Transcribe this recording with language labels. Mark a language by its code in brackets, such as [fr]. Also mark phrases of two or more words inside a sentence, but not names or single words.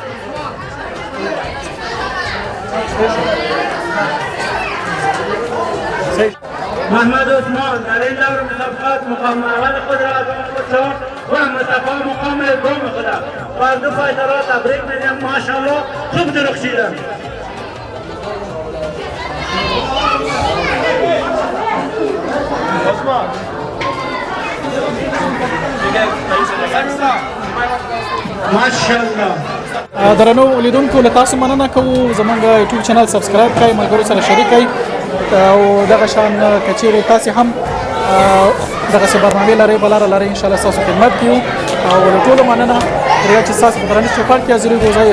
[fa] محمد عثمان در این دور مسابقات مقام اول خود را از آن خود ساخت و مصطفی مقام دوم خود را و از دو فایترها تبریک میگم. ماشاءالله خوب درخشیدن. ماشاءالله. [ps] درنو لیدونکو له تاسو مننه کوو زمونږ یوټیوب چینل سبسکرایب کړئ، ملګرو سره شریک کړئ او دغه شان که چیرې تاسې هم دغسې برنامې لرئ بلاره لرئ انشاءالله ستاسو خدمت کې یو او له ټولو مننه تر یوه چې ستاسو په درنښت چوپړ کې حاضرېږو.